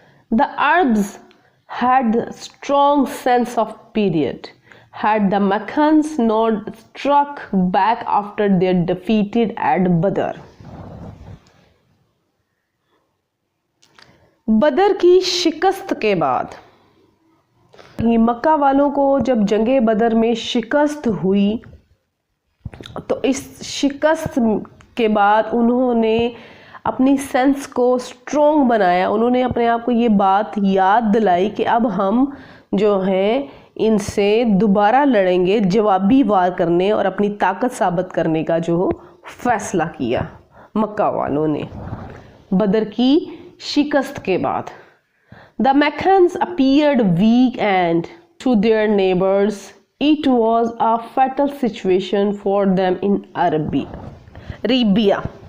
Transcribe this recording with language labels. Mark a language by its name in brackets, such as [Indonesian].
[English] The Arabs had a strong sense of period. Had the Meccans not struck back after their defeated at Badr. [Urdu] بدر کی شکست کے بعد مکہ والوں کو جب جنگ بدر میں شکست ہوئی تو اس شکست کے بعد انہوں نے اپنی سینس کو سٹرونگ بنایا. انہوں نے اپنے آپ کو یہ بات یاد دلائی کہ اب ہم جو ہیں ان سے دوبارہ لڑیں گے، جوابی وار کرنے اور اپنی طاقت ثابت کرنے کا جو فیصلہ کیا مکہ والوں نے بدر کی شکست کے بعد. [English] The Meccans appeared weak and to their neighbors it was a fatal situation for them in Arabia.